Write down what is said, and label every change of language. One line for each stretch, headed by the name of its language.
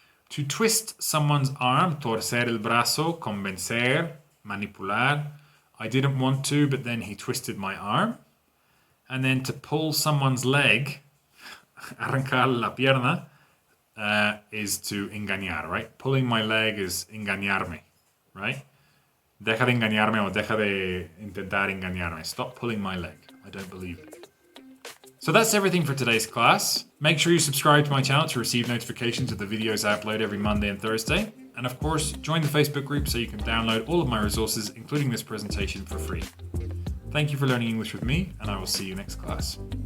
English: To twist someone's arm,
Spanish: torcer el brazo, convencer, manipular.
English: I didn't want to, but then he twisted my arm. And then to pull someone's leg,
Spanish: arrancar la pierna,
English: is to engañar, right? Pulling my leg is engañarme, right?
Spanish: Deja de engañarme o deja de intentar engañarme.
English: Stop pulling my leg. I don't believe it. So that's everything for today's class. Make sure you subscribe to my channel to receive notifications of the videos I upload every Monday and Thursday. And of course, join the Facebook group so you can download all of my resources, including this presentation, for free. Thank you for learning English with me, and I will see you next class.